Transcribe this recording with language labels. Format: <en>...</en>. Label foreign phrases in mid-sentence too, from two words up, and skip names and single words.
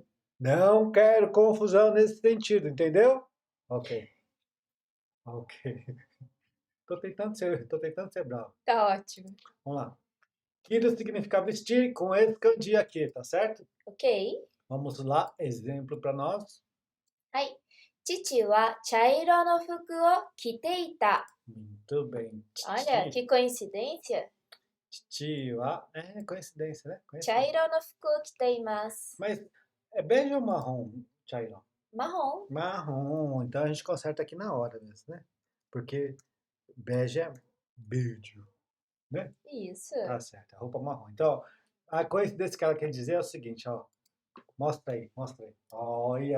<pt>Não quero confusão nesse sentido, entendeu? Ok, ok. Tô tentando ser bravo. Tá ótimo. Vamos lá. Kiro significa vestir com esse kanji aqui, tá certo? Ok. Vamos lá, exemplo para nós.</pt> <ja>はい。父は茶色の服を着ていた。</ja> <pt>Muito bem. Olha, que coincidência. Titi, é coincidência, né?</pt> <ja>茶</ja> <pt>Coincidência.</pt> <ja>色の服を着ています。</ja> <pt>Mas é bege ou marrom, Chairão? Marrom. Marrom. Então a gente conserta aqui na hora mesmo, né? Porque bege é beijo, né? Isso. Tá certo, é roupa marrom. Então, a coincidência que ela quer dizer é o seguinte, ó. Mostra aí, mostra aí. Olha.</pt>